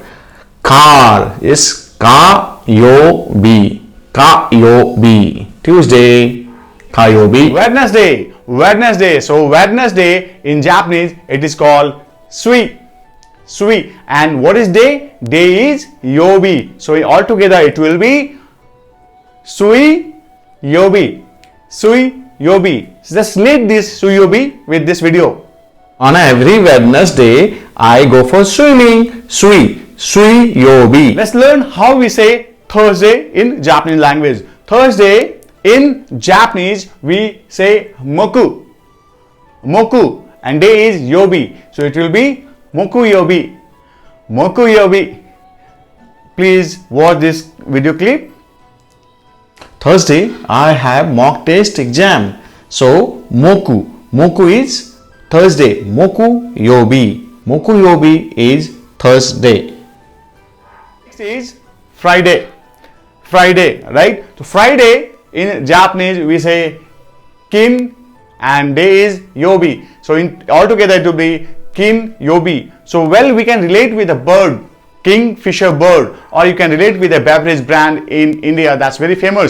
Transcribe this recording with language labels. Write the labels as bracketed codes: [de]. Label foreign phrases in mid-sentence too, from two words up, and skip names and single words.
[en] Car is [ja] kayobi, kayobi. [en] Tuesday, kayobi. Wednesday, Wednesday. So Wednesday in Japanese it is called [ja] sui, sui. [en] And what is day? Day is yobi. So all together it will be [ja] sui yobi, sui yobi. [en] So just relate this [ja] sui yobi [en] with this video. On every Wednesday, I go for swimming. [ja] Sui, sui yobi. [en] Let's learn how we say Thursday in Japanese language. Thursday in Japanese we say [ja] moku, moku, [en] and day is yobi. So it will be [ja] moku yobi, moku yobi. [en] Please watch this video clip. Thursday, I have mock test exam. So [ja] moku, moku [en] is Thursday. [ja] Moku yobi, moku yobi [en] is Thursday. Next is Friday, Friday, right? So Friday in Japanese we say kin and day is yobi. So in altogether it will be [ja] kin yobi. [en] So well we can relate with a bird, kingfisher bird, or you can relate with a beverage brand in India that's very famous.